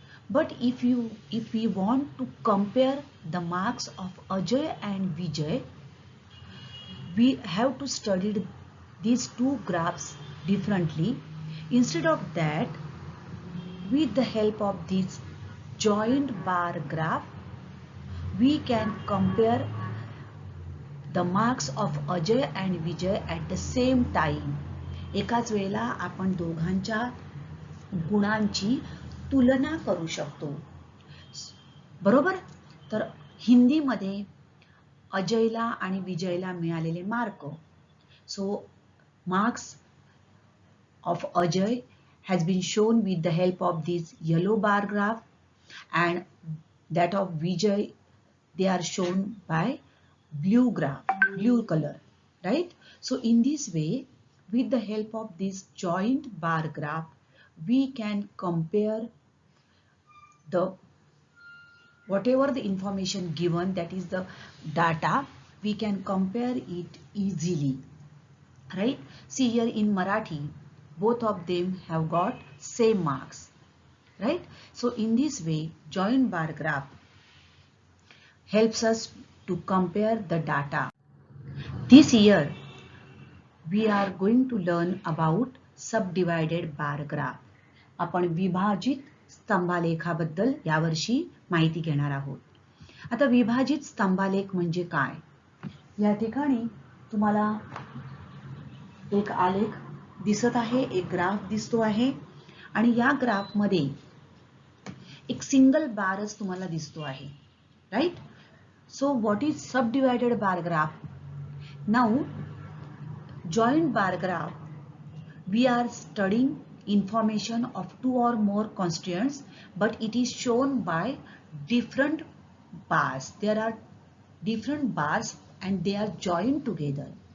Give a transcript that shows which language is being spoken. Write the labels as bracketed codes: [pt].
[en] But if we want to compare the marks of Ajay and Vijay, we have to study these two graphs differently. Instead of that, with the help of this joint bar graph, we can compare the marks of Ajay and Vijay at the same time. [mr] एकाच वेळेला आपण दोघांच्या गुणांची तुलना करू शकतो. बरोबर? तर हिंदीमध्ये अजयला आणि विजयला मिळालेले mark. [en] So marks of Ajay has been shown with the help of this yellow bar graph, and that of Vijay they are shown by blue graph, blue color, right? So in this way, with the help of this joint bar graph, we can compare the whatever the information given, that is the data, we can compare it easily, right? See here in Marathi, both of them have got same marks, right? So in this way, joint bar graph helps us to compare the data. This year, we are going to learn about subdivided bar graph. [mr] आपण विभाजित स्तंभालेखाबद्दल यावर्षी माहिती घेणार आहोत. आता विभाजित स्तंभालेख म्हणजे काय? या ठिकाणी तुम्हाला एक आलेख दिसत आहे, एक ग्राफ दिसतो आहे आणि या ग्राफ मध्ये एक सिंगल बारच तुम्हाला दिसतो आहे, right? [en] So what is subdivided bar graph? Now joint bar graph, we are studying information of two or more constituents, but it is shown by different bars. There are different bars and they are joined together.